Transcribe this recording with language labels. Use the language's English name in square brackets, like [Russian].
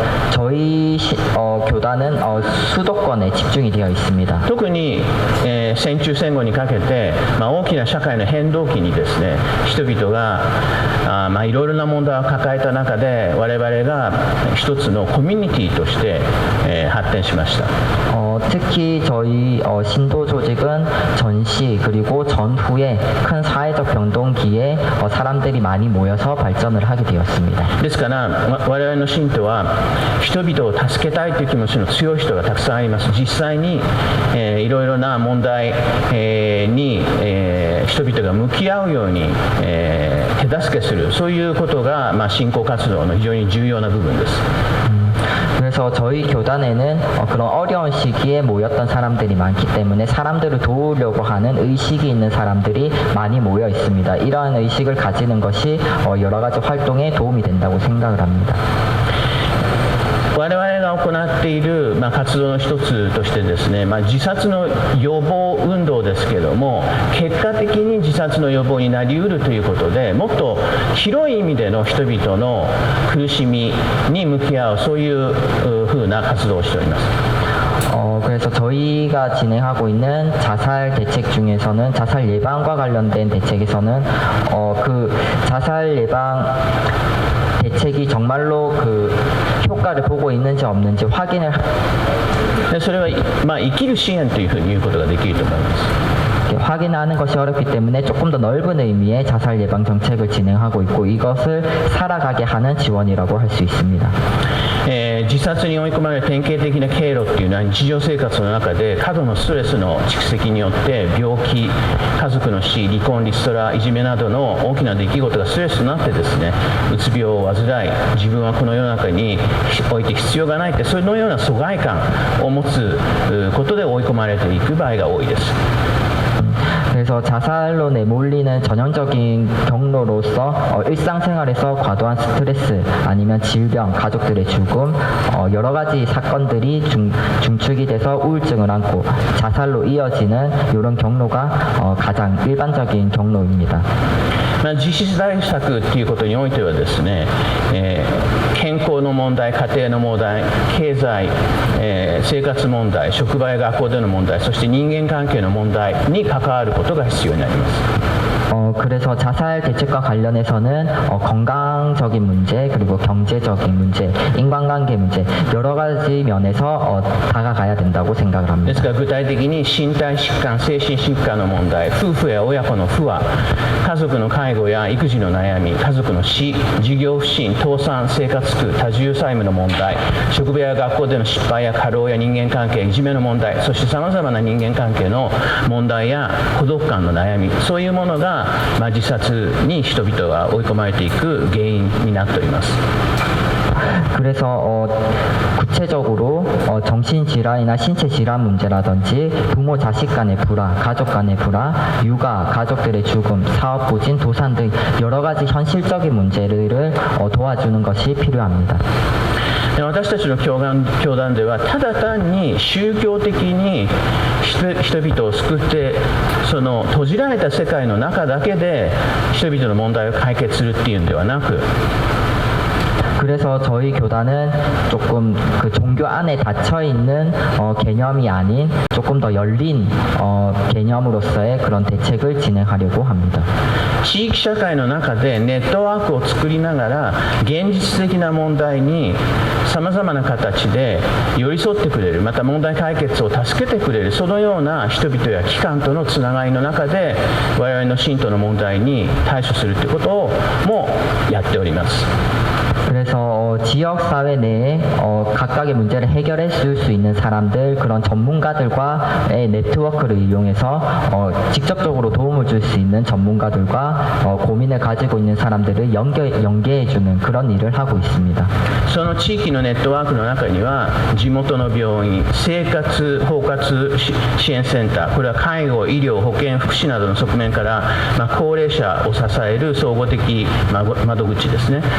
[Korean] 저희 교단은 수도권에 집중이 되어 있습니다. [Japanese] 特に、戦中戦後にかけて、大きな社会の変動期にですね、人々がいろいろな問題を抱えた中で我々が一つのコミュニティとして、発展しました。 [Korean] 특히 저희 신도 조직은 전시 그리고 전후에 큰 사회적 변동기에 사람들이 많이 모여서 발전을 하게 되었습니다. [Japanese] ですから我々の信徒は人々を助けたいという気持ちの強い人がたくさんあります。実際に、いろいろな問題、に、人々が向き合うように、手助けする、そういうことが、信仰活動の非常に重要な部分です。 [Korean] 그래서 저희 교단에는 그런 어려운 시기에 모였던 사람들이 많기 때문에 사람들을 도우려고 하는 의식이 있는 사람들이 많이 모여 있습니다. 이러한 의식을 가지는 것이 여러 가지 활동에 도움이 된다고 생각을 합니다. [Japanese] 我々が行っている、活動の一つとしてですね、自殺の予防運動ですけれども、結果的に自殺の予防になりうるということで、もっと広い意味での人々の苦しみに向き合う、そういうふうな活動をしております。 [Korean] 그래서 저희가 진행하고 있는 자살 대책 중에서는 자살 예방과 관련된 대책에서는 그 자살 예방 대책이 정말로 그 효과를 보고 있는지 없는지 확인을 [Japanese] それは、生きる支援というふうに言うことができると思います。 [Korean] 확인하는 것이 어렵기 때문에 조금 더 넓은 의미의 자살 예방 정책을 진행하고 있고 이것을 살아가게 하는 지원이라고 할 수 있습니다. [Japanese] 自殺に追い込まれる典型的な経路っていうのは日常生活の中で過度のストレスの蓄積によって病気、家族の死、離婚、リストラ、いじめなどの大きな出来事がストレスとなってですね、うつ病を患い、自分はこの世の中において必要がないって、そのような疎外感を持つことで追い込まれていく場合が多いです。 [Korean] 그래서 자살로 내몰리는 전형적인 경로로서 일상생활에서 과도한 스트레스 아니면 질병, 가족들의 죽음, 여러 가지 사건들이 중축이 돼서 우울증을 안고 자살로 이어지는 이런 경로가 가장 일반적인 경로입니다. [Japanese] 自死対策ということにおいてはですね、健康の問題、家庭の問題、経済、生活問題、職場や学校での問題、そして人間関係の問題に関わることが必要になります。 [Korean] 그래서 자살 대책과 관련해서는 건강적인 문제, 그리고 경제적인 문제, 인간관계 문제, 여러 가지 면에서 다가가야 된다고 생각을 [Japanese] で [Korean] 합니다. [Japanese] すから具体的に身体疾患、精神疾患の問題、夫婦や親子の不和、家族の介護や育児の悩み、家族の死、事業不振、倒産、生活苦、多重債務の問題、職場や学校での失敗や過労や人間関係、いじめの問題、そしてさまざまな人間関係の問題や孤独感の悩み、そういうものが、自殺に人々が追い込まれていく原因になっております。 [Korean] 그래서 구체적으로 정신질환이나 신체질환 문제라든지 부모 자식 간의 불화, 가족 간의 불화, 육아, 가족들의 죽음, 사업 부진, 도산 등 여러 가지 현실적인 문제들을 도와주는 것이 필요합니다. [Japanese] 私たちの教団ではただ単に宗教的に人々を救ってその閉じられた世界の中だけで人々の問題を解決するっていうんではなく [Korean] 그래서 저희 교단은 조금 그 종교 안에 닫혀 있는 개념이 아닌 조금 더 열린 개념으로서의 그런 대책을 진행하려고 합니다. [Japanese] 地域社会の中でネットワークを作りながら現実的な問題にさまざまな形で寄り添ってくれるまた問題解決を助けてくれるそのような人々や機関とのつながりの中で我々の信徒の問題に対処するということをもやっております。 [Korean] 그래서 지역 사회 내에 각각의 문제를 해결해 줄 수 있는 사람들 그런 전문가들과의 네트워크를 이용해서 직접적으로 도움을 줄 수 있는 전문가들과 고민을 가지고 있는 사람들을 연계해 주는 그런 일을 하고 있습니다. [Japanese] その地域のネットワークの中には地元の病院、生活包括支援センター、これは介護、医療、保健、福祉などの側面から、高齢者を支える総合的窓口ですね。